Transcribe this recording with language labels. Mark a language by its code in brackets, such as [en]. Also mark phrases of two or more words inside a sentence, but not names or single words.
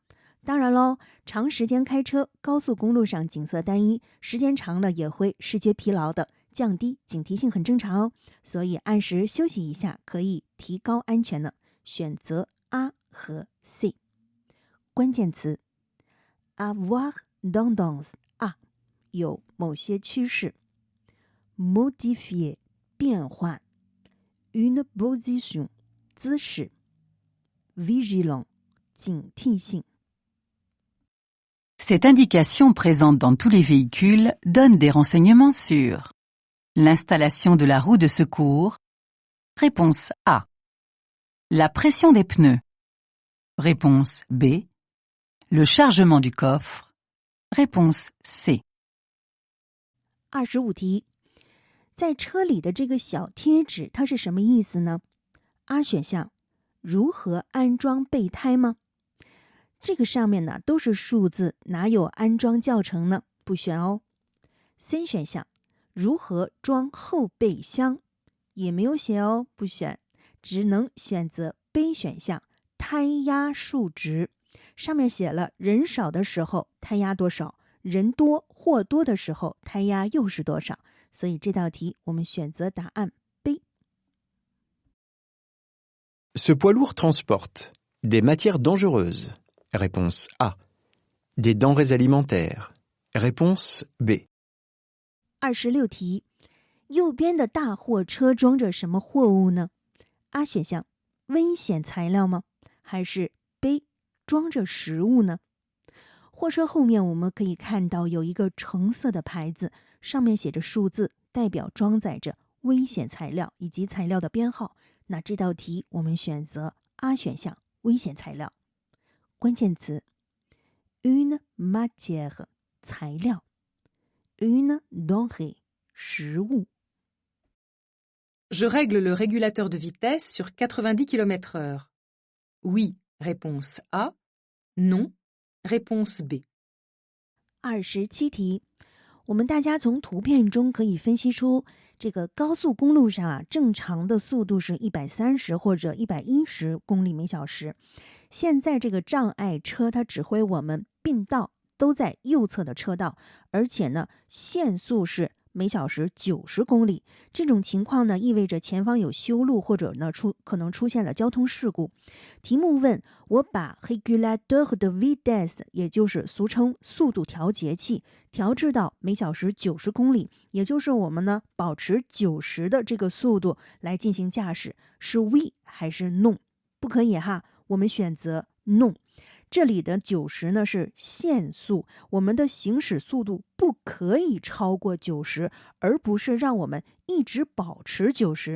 [zh] 当然喽，长时间开车，高速公路上景色单一，时间长了也会视觉疲劳的，降低警惕性很正常哦。所以按时休息一下，可以提高安全呢。选择 A 和 C。关键词 [fr] avoir tendance à [zh] 有某些趋势 ，modifier 变换 ， [fr] une position [zh] 姿势 ，vigilant 警惕性。 [fr] Cette indication présente dans tous les véhicules donne des renseignements sur l'installation de la roue de secours. Réponse A. La pression des pneus. Réponse B. Le chargement du coffre. Réponse C. [zh] 25题，在车里的这个小贴纸它是什么意思呢？ A 选项，如何安装备胎吗？这个上面呢都是数字，哪有安装教程呢？不选哦。 C 选项，如何装后备箱？也没有写哦，不选，只能选择 B 选项，胎压数值。上面写了人少的时候胎压多少，人多货多的时候胎压又是多少，所以这道题我们选择答案 B。 [fr] Ce poids lourd transporte des matières dangereuses. Réponse A. Des denrées alimentaires. Réponse B. [zh] 26题，右边的大货车装着什么货物呢？ A 选项，危险材料吗？还是 B 装着食物呢？货车后面我们可以看到有一个橙色的牌子，上面写着数字，代表装载着危险材料以及材料的编号。那这道题我们选择 A 选项，危险材料。关键词 [fr] une matière [zh] 材料， [fr] une denrée 食物。 Je règle le régulateur de vitesse sur 90 km/h. Oui, réponse A. Non, réponse B. [zh] 27题，我们大家从图片中可以分析出，这个高速公路上正常的速度是130或者110公里每小时。现在这个障碍车它指挥我们并道，都在右侧的车道，而且呢，限速是每小时90公里。这种情况呢，意味着前方有修路，或者呢可能出现了交通事故。题目问我把 [fr] régulateur de vitesse， [zh] 也就是俗称速度调节器，调制到每小时90公里，也就是我们呢保持90的这个速度来进行驾驶，是 oui 还是 non？不可以哈，我们选择 non。这里的90呢是限速，我们的行驶速度不可以超过90，而不是让我们一直保持90。